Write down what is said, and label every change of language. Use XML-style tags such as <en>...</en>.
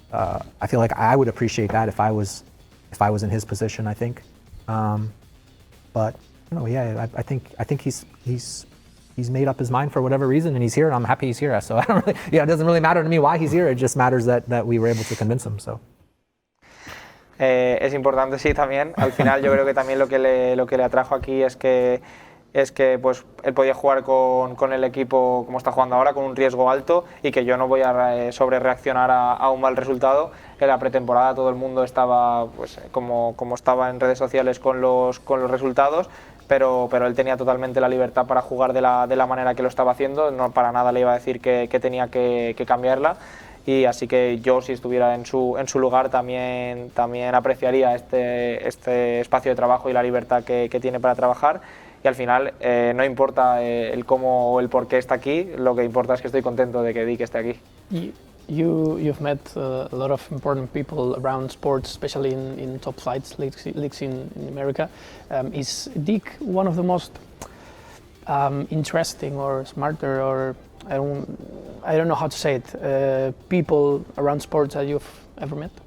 <en>I feel like I would appreciate that if I was in his position, I think. But I think he's made up his mind for whatever reason, and he's here, and I'm happy he's here. So it doesn't really matter to me why he's here. It just matters that we were able to convince him. So.</en> <es>Es importante, sí, también. Al final yo creo que también lo que le atrajo aquí es que pues él podía jugar con el equipo como está jugando ahora, con un riesgo alto, y que yo no voy a sobrereaccionar a un mal resultado. En la pretemporada todo el mundo estaba pues como estaba en redes sociales con los resultados, pero él tenía totalmente la libertad para jugar de la manera que lo estaba haciendo. No para nada le iba a decir que tenía que cambiarla, y así que yo, si estuviera en su lugar, también apreciaría este espacio de trabajo y la libertad que tiene para trabajar. Y al final no importa el cómo o el por qué está aquí, lo que importa es que estoy contento de que Dick esté aquí.</es> <en>You've met a lot of important people around sports, especially in top flights leagues in America. Is Dick one of the most interesting or smarter, or I don't know how to say it, people around sports that you've ever met?</en>